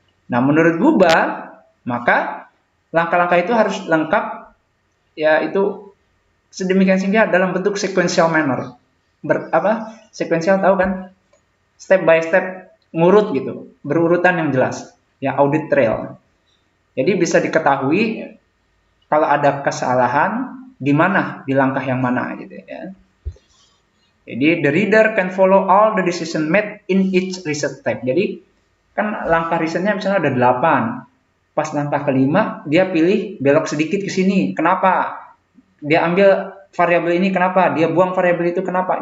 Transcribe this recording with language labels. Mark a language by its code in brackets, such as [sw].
[id] Nah, menurut Guba, maka langkah-langkah itu harus lengkap, ya itu sedemikian sehingga dalam bentuk sequential manner. Sequential tahu kan? [en] Step by step, [id] ngurut gitu, berurutan yang jelas, ya audit trail. Jadi bisa diketahui kalau ada kesalahan di mana, di langkah yang mana gitu ya. Jadi [en] the reader can follow all the decision made in each research step. [id] Jadi kan langkah risetnya misalnya ada 8. Pas langkah kelima dia pilih belok sedikit ke sini. Kenapa? Dia ambil variabel ini kenapa? Dia buang variabel itu kenapa?